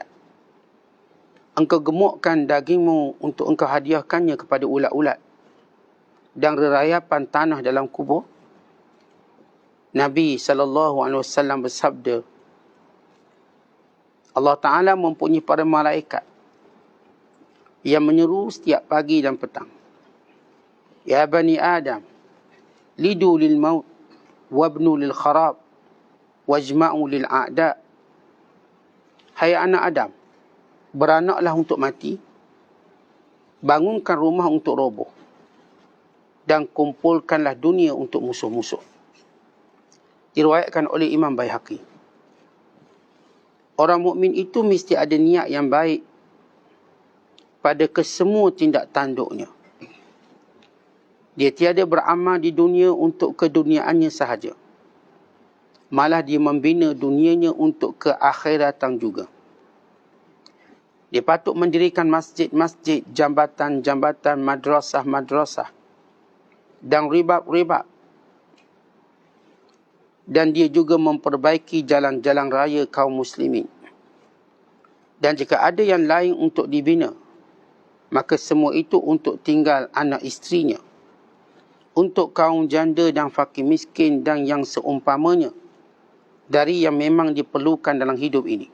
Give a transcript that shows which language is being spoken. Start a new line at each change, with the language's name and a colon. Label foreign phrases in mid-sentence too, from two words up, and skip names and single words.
Malay: Engkau gemukkan dagingmu untuk engkau hadiahkannya kepada ulat-ulat dan rerayapan tanah dalam kubur. Nabi SAW bersabda, Allah Ta'ala mempunyai para malaikat yang menyeru setiap pagi dan petang.
Arabic: يا بني آدم لدوا للموت وابنوا للخراب واجمعوا للأعداء.
Malay: Hai anak Adam, beranaklah untuk mati, bangunkan rumah untuk roboh, dan kumpulkanlah dunia untuk musuh-musuh. Diriwayatkan oleh Imam Baihaqi. Orang mukmin itu mesti ada niat yang baik pada kesemua tindak tanduknya. Dia tiada beramal di dunia untuk keduniaannya sahaja, malah dia membina dunianya untuk keakhiratan juga. Dia patut mendirikan masjid-masjid, jambatan-jambatan, madrasah-madrasah dan ribab-ribab. Dan dia juga memperbaiki jalan-jalan raya kaum muslimin. Dan jika ada yang lain untuk dibina, maka semua itu untuk tinggal anak isterinya, untuk kaum janda dan fakir miskin dan yang seumpamanya dari yang memang diperlukan dalam hidup ini.